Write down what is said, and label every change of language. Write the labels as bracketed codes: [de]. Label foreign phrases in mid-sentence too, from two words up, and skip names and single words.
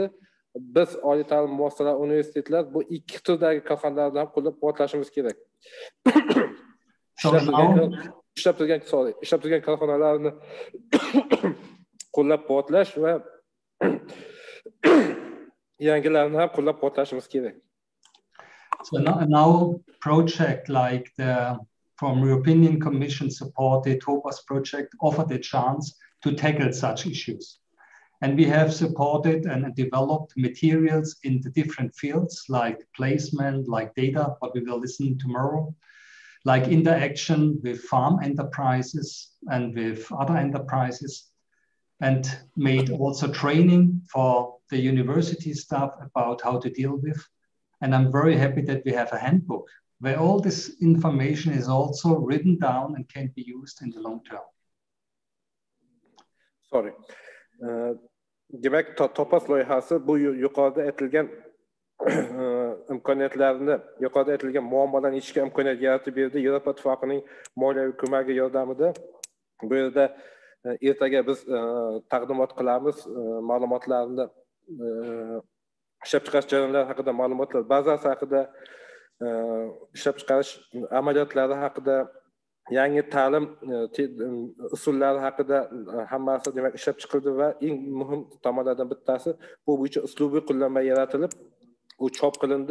[uz] Biz oliy ta'lim muassasalari, universitetlar bu ikki turdagi korxonalarni ham qo'llab-quvvatlashimiz kerak. Ishlab turgan korxonalarni qo'llab-quvvatlash va yangilarni ham qo'llab-quvvatlashimiz kerak. [en] So now project like the from European Commission supported TOPAZ project offered a chance to tackle such issues. And we have supported and developed materials in the different fields like placement, like data, what we will listen tomorrow, like interaction with farm enterprises and with other enterprises, and made also training for the university staff about how to deal with. And I'm very happy that we have a handbook where all this information is also written down and can be used in the long term. Sorry. [uz] Demak, TOPAZ loyihasi bu yuqorida aytilgan imkoniyatlarni, yuqorida aytilgan muammolarni yechishga imkoniyat yaratib berdi. Yevropa Ittifoqining moliyaviy ko'magi yordamida bu yerda ertaga biz taqdimot qilamiz, ma'lumotlarni ishlab chiqarish jarayonlari haqida ma'lumotlar bazasi haqida, ishlab chiqarish amaliyotlari haqida, yangi ta'lim usullari haqida hammasi demak ishlab chiqildi va eng muhim tomonlardan bittasi bu bo'yicha uslubiy qo'llanma yaratilib, u chop qilindi.